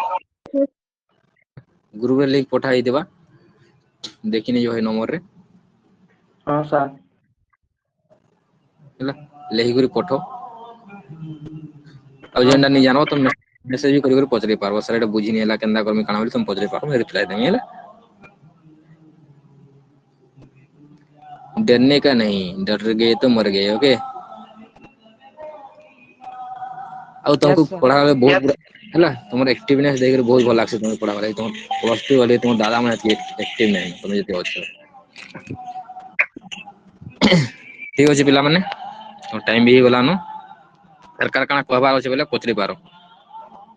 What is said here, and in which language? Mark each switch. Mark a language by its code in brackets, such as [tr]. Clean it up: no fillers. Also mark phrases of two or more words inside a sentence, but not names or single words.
[spv] ଗ୍ରୁପରେ ଲିଙ୍କ ପଠା ହେଇଥିବା ଦେଖିନି ଯୋଉ ନମ୍ବର ରେ [hi] हाँ सर [spv] ହେଲା ଲେଖିକରି ପଠ ଆଉ ଯେନ୍ଟା ନି ଜାଣ ତମେ ମେସେଜ ବି କରି ପଚାରି ପାରବ ସାର୍ ଏଟା ବୁଝିନି ହେଲା କେନ୍ତା କରମି କାଣା ବୋଲି ତମେ ପଚାରି ପାରବ ରିପ୍ଲାଏ ଦେମି ହେଲା [hi] डरने का नहीं डर गए तो मर गए [spv] ओके ଆଉ ତମକୁ [en] yes sir [spv] ପଢା ବହୁତ ହେଲା ତମର ଆକ୍ଟିଭନେସ ଦେଇକରି ବହୁତ ଭଲ ଲାଗସି ତମକୁ ପଢାବା ଲାଗି ତମ [en] plus two [spv] ଗଲେ ତମ ଦାଦା ମାନେ ଆକ୍ଟିଭ ନାହିଁ ତମେ ଯଦି ଅଛ ଠିକ ଅଛି ପିଲାମାନେ ଟାଇମ ବି ହେଇଗଲାନ କାର କାଣା କହିବାର ଅଛି ବୋଲେ ପଚାରି ପାର